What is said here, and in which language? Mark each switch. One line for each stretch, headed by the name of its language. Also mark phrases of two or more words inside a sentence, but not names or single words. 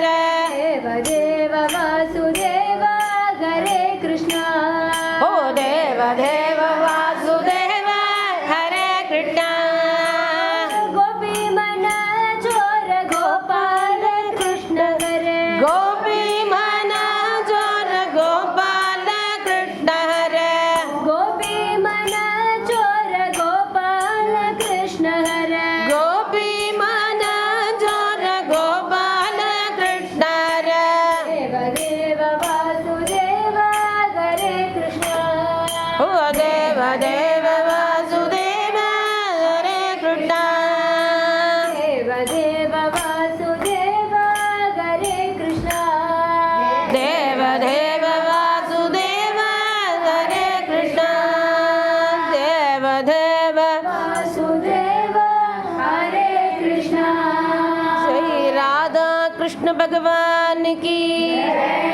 Sanskrit: देव देव वासुदेव हरे कृष्णा. ओ देव देव वासुदेव हरे कृष्ण. गोपी मन चोर गोपाल कृष्ण हरे. गोपी मन जोर गोपाल कृष्ण हरे. गोपी मन चोर गोपाल कृष्ण हरे. गोपि मन जोर गोपाल कृष्ण हरे. देव देव वासुदेव हरे कृष्णा. ओ देव देव वासुदेव हरे कृष्ण. देव देव वासुदेव हरे कृष्णा. देव देव वासुदेव हरे कृष्ण. देव देव वासुदेव हरे कृष्णा.
Hindi: श्री राधा कृष्ण भगवान की